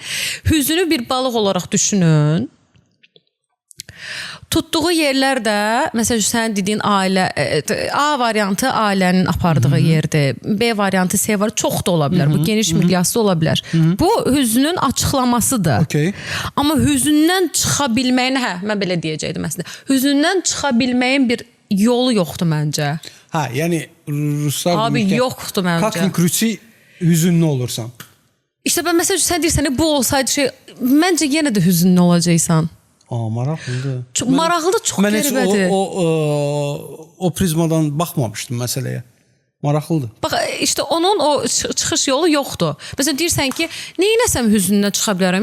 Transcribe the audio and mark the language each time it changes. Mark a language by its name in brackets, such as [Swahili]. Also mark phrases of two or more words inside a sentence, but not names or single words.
[Azerbaijani] Hüzünü bir balıq olaraq düşünün. Tutduğu yerlər də, məsələn, sənin dediyin ailə, A variantı ailənin apardığı yerdir, B variantı C var, çox da ola bilər, bu geniş miqyaslı ola bilər. Bu hüznün açıqlamasıdır. Amma hüzündən çıxa bilməyin, mən belə deyəcəkdim əslində, hüzündən çıxa bilməyin bir yolu yoxdur məncə. Yəni ruslar... Abi, yoxdur məncə. [Russian] Как ни крути, [Azerbaijani] hüzünlü olursan. [Turkish] İşte ben [Azerbaijani] məsəl üçün, sən deyirsən, bu olsaydı şey, məncə yenə də hüzünlü olacaqsan. Maraqlıdır. Maraqlıdır, çox qəribədir. Mən o prizmadan baxmamışdım məsələyə. Maraqlıdır. Bax, işte onun o çıxış yolu yoxdur. Məsələn, deyirsən ki, neynəsəm hüzündən çıxa bilərəm?